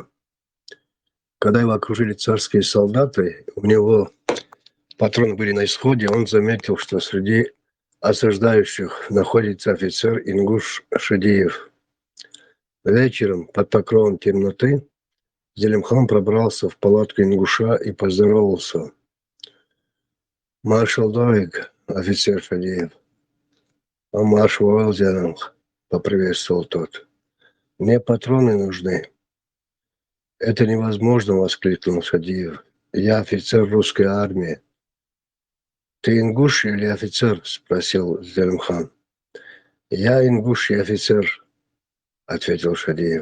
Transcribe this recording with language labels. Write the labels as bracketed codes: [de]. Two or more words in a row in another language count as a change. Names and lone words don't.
[ru] Когда его окружили царские солдаты, у него патроны были на исходе, он заметил, что среди осаждающих находится офицер Ингуш Шадиев. Вечером, под покровом темноты, Зелимхан пробрался в палатку ингуша и поздоровался. [inh] «Маршал Давик, [ru] офицер Шадиев». [inh] «А маршал Зелимх», [ru] поприветствовал тот. «Мне патроны нужны». «Это невозможно», воскликнул Шадиев. «Я офицер русской армии». «Ты ингуш или офицер?» спросил Зелимхан. «Я ингуш и офицер», ответил Шадиев.